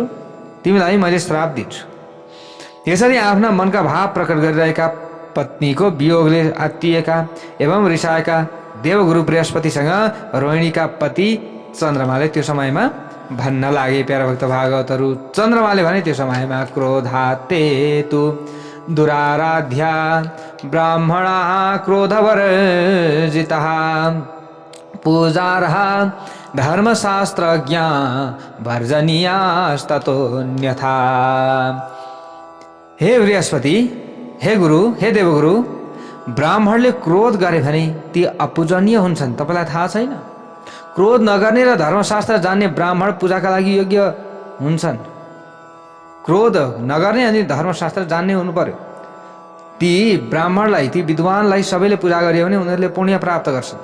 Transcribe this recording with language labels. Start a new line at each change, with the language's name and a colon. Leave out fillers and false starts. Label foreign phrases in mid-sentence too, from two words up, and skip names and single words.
Nepali: तिमीलाई मैले श्राप दिन्छु। यसरी आफ्ना मनका भाव प्रकट गरिरहेका पत्नीको वियोगले आत्तिएका एवं रिसाएका देवगुरु बृहस्पतिसँग रोहिणीका पति चन्द्रमाले त्यो समयमा भन्न लागे। प्यारा भक्त भागवतहरू, चन्द्रमाले भने त्यो समयमा
Sanskrit: क्रोधातेतु दुराराध्या ब्राह्मणा क्रोधवर्जितः पूजार्हा धर्मशास्त्रज्ञा वर्जनीयास्ततोऽन्यथा।
Nepali: हे बृहस्पति, हे गुरु, हे देवगुरु, ब्राह्मणले क्रोध गरे भने ती अपूजनीय हुन्छन्। तपाईँलाई थाहा छैन? क्रोध नगर्ने र धर्मशास्त्र जान्ने ब्राह्मण पूजाका लागि योग्य हुन्छन्। क्रोध नगर्ने अनि धर्मशास्त्र जान्ने हुनु पर्यो। ती ब्राह्मणलाई, ती विद्वानलाई सबैले पूजा गर्यो भने उनीहरूले पुण्य प्राप्त गर्छन्।